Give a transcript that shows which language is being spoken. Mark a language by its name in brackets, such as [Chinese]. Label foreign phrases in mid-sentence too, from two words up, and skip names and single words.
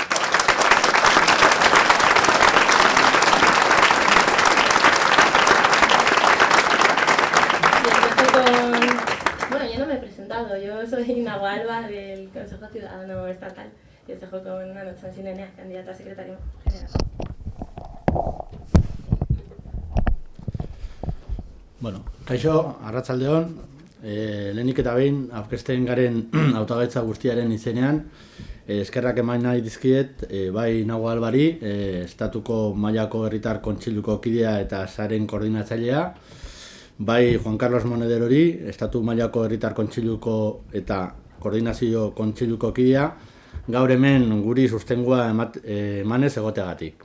[Spanish] Yo soy Nagua Alba del Consejo Ciudadano Estatal y os dejo con Ana Sansinenea, candidata a secretaria general. [Basque] Bueno, kaixo, arratsaldeon, lehenik eta behin aurkezten garen hautagaitza guztiaren izenean, eskerrak eman nahi dizkiet, bai Nagua Albari, estatuko mailako herritar kontseiluko kidea eta saren koordinatzailea, bai Juan Carlos Monederori, estatu mailako herritar kontseiluko eta koordinazio kontseiluko kidea, gaur hemen guri sustengua emanez egoteagatik.